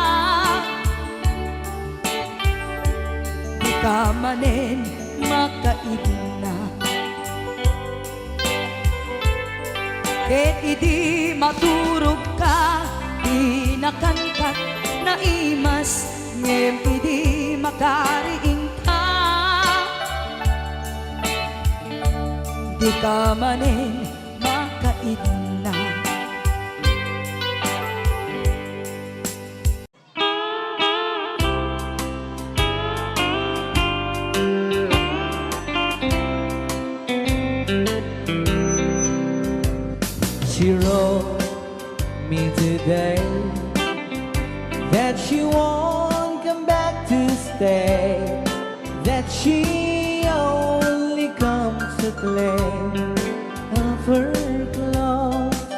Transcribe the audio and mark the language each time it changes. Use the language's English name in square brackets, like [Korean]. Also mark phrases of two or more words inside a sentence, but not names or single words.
[Iloko] Di ka manen makaidna, ket idi maturog ka, di nakankat na imas, ngem idi makariing di ka manin makaidna. [English] She wrote me today that she won't come back to stay, that she only comes to claim of her clothes.